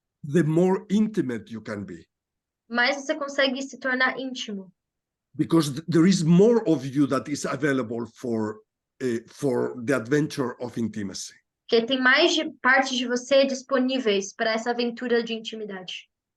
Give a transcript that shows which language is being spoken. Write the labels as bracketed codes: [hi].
[en] the more intimate you can be. [pt] mais você consegue se tornar íntimo. [en] Because there is more of you that is available for the adventure of intimacy. [pt] Porque tem mais partes de você disponíveis para essa aventura de intimidade.